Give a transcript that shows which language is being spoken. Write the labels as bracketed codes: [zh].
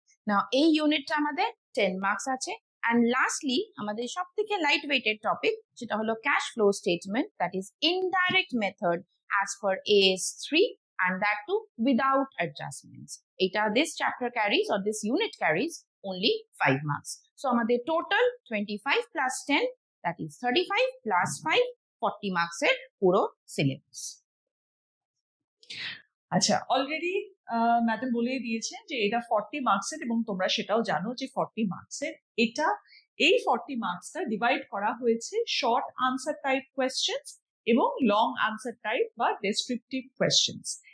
[en] Now [bn] এই ইউনিটটা আমাদের 10 মার্কস আছে। [en] And lastly [bn] আমাদের সবথেকে [en] light weighted topic, [bn] যেটা হলো [en] Cash flow statement, that is indirect method as per AS3, and that too without adjustments. [bn] এটা [en] this chapter carries or this unit carries only 5 marks. So [bn] আমাদের [en] total 25 plus 10, that is 35 plus 5, 40 marks [bn] এর পুরো syllabus. আচ্ছা, already madam বলেই দিয়েছেন যে এটা 40 মার্কসের, এবং তোমরা সেটাও জানো যে 40 মার্কসের। এই 40 মার্কসটা ডিভাইড করা হয়েছে শর্ট আনসার টাইপ কোয়েশ্চেন্স এবং লং আনসার টাইপ বা ডেসক্রিপটিভ কোয়েশ্চেন্স।